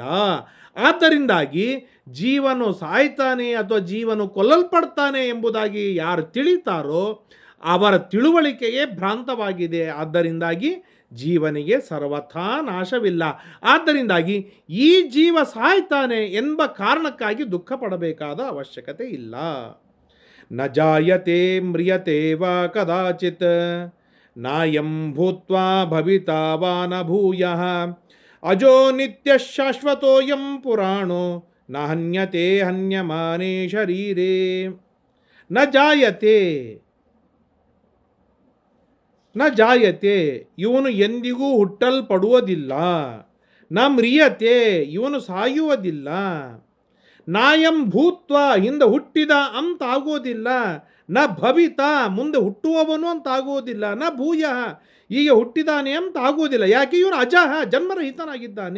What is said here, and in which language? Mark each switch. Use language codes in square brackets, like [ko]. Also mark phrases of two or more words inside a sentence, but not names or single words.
[kn] ಆದ್ದರಿಂದಾಗಿ ಜೀವನು ಸಾಯ್ತಾನೆ ಅಥವಾ ಜೀವನು ಕೊಲ್ಲಲ್ಪಡ್ತಾನೆ ಎಂಬುದಾಗಿ ಯಾರು ತಿಳಿತಾರೋ ಅವರ ತಿಳುವಳಿಕೆಯೇ ಭ್ರಾಂತವಾಗಿದೆ. ಆದ್ದರಿಂದಾಗಿ ಜೀವನಿಗೆ ಸರ್ವಥಾ ನಾಶವಿಲ್ಲ. ಆದ್ದರಿಂದಾಗಿ ಈ ಜೀವ ಸಾಯ್ತಾನೆ ಎಂಬ ಕಾರಣಕ್ಕಾಗಿ ದುಃಖ ಪಡಬೇಕಾದ ಅವಶ್ಯಕತೆ ಇಲ್ಲ. [sa] ನ ಜಾಯತೆ ಮ್ರಿಯತೆ ವಾ ಕದಾಚಿತ್ ನಾಯಂ ಭೂತ್ವಾ ಭವಿತಾ ವಾ ನ ಭೂಯಃ ಅಜೋ ನಿತ್ಯ ಶಾಶ್ವತೋಯಂ ಪುರಾಣೋ ನ ಹನ್ಯತೆ ಹನ್ಯಮಾನೇ ಶರೀರೇ. ನ ಜಾಯತೆ [kn] ಇವನು ಎಂದಿಗೂ ಹುಟ್ಟಲ್ಪಡುವುದಿಲ್ಲ. [sa] ನ ಮ್ರಿಯತೆ [kn] ಇವನು ಸಾಯುವುದಿಲ್ಲ. [sa] ನಾಯಂ ಭೂತ್ವ [kn] ಹಿಂದೆ ಹುಟ್ಟಿದ ಅಂತಾಗೋದಿಲ್ಲ. [sa] ನ ಭವಿತ [kn] ಮುಂದೆ ಹುಟ್ಟುವವನು ಅಂತಾಗೋದಿಲ್ಲ. [sa] ನ ಭೂಯ [kn] ಈಗ ಹುಟ್ಟಿದಾನೆ ಅಂತ ಆಗೋದಿಲ್ಲ. ಯಾಕೆ, ಇವನು ಅಜಃ ಜನ್ಮರಹಿತನಾಗಿದ್ದಾನೆ.